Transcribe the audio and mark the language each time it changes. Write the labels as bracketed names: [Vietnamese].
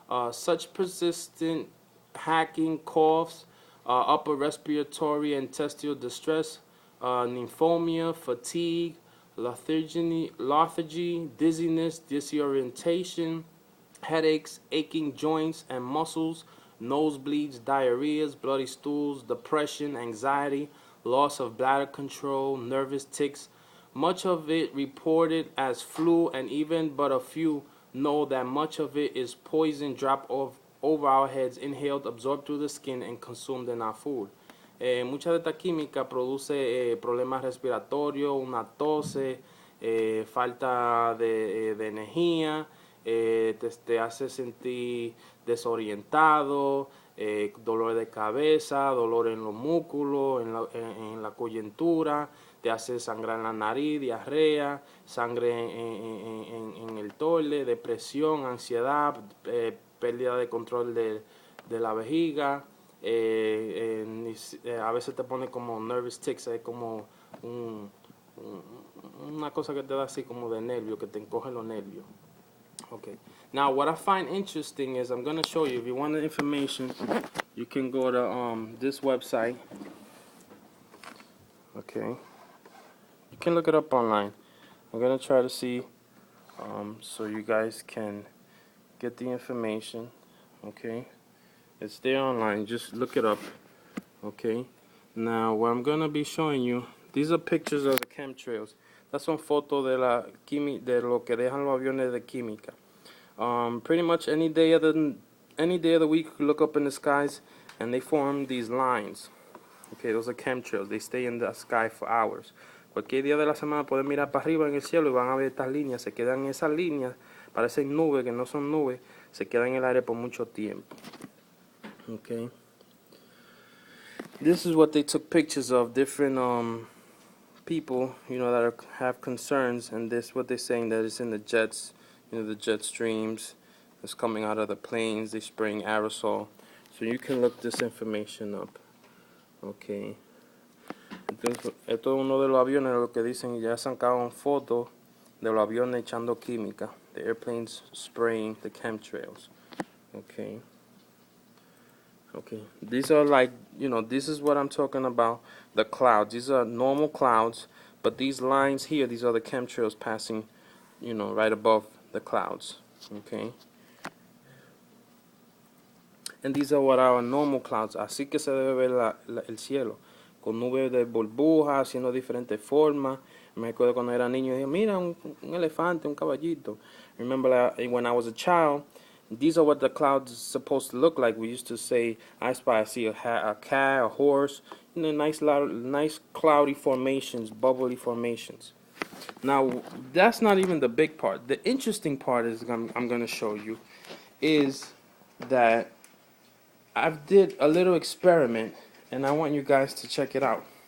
[English] Such persistent hacking, coughs, upper respiratory and intestinal distress, pneumonia, fatigue, lethargy, dizziness, disorientation, headaches, aching joints and muscles, nosebleeds, diarrheas, bloody stools, depression, anxiety, loss of bladder control, nervous tics. Much of it reported as flu, and even but a few know that much of it is poison dropped over our heads, inhaled, absorbed through the skin, and consumed in our food. [Spanish] Mucha de esta química produce problemas respiratorios, una tos, falta de energía, te hace sentir desorientado, dolor de cabeza, dolor en los músculos, en la coyuntura, te hace sangrar en la nariz, diarrea, sangre en el toile, depresión, ansiedad, pérdida de control de la vejiga. A veces te pone como [English] nervous tics, [Spanish] como una cosa que te da así como de nervio, que te encoge los nervios. [English] Okay. Now, what I find interesting is I'm going to show you. If you want the information, you can go to this website. Okay. You can look it up online. I'm going to try to see so you guys can get the information. Okay. It's there online. Just look it up. Okay. Now, what I'm going to be showing you, these are pictures of the chemtrails. [Spanish] Estas son fotos de lo que dejan los aviones de química. [English] Pretty much any day of the week, you look up in the skies, and they form these lines. Okay, those are chemtrails. They stay in the sky for hours. [Spanish] Cualquier día de la semana pueden mirar para arriba en el cielo y van a ver estas líneas. Se quedan en esas líneas, parecen nubes que no son nubes, se quedan en el aire por mucho tiempo. [English] Okay. This is what they took pictures of, different people, that have concerns, and this what they're saying, that it's in the jets, the jet streams that's coming out of the planes. They're spraying aerosol, so you can look this information up. Okay. [Spanish] Entonces, esto es uno de los aviones, lo que dicen, ya sacaron fotos de los aviones echando química, [English] the airplanes spraying the chemtrails. Okay. Okay, these are like, this is what I'm talking about, the clouds. These are normal clouds, but these lines here, these are the chemtrails passing, right above the clouds. Okay. And these are what our normal clouds. [Spanish] Así que se debe ver el cielo, con nubes de burbujas, haciendo diferentes formas. Me acuerdo cuando era niño, dije, mira, un elefante, un caballito. [English] Remember when I was a child, these are what the clouds are supposed to look like. We used to say, I see a cat, a horse, nice cloudy formations, bubbly formations. Now, that's not even the big part. The interesting part is I'm going to show you is that I did a little experiment, and I want you guys to check it out.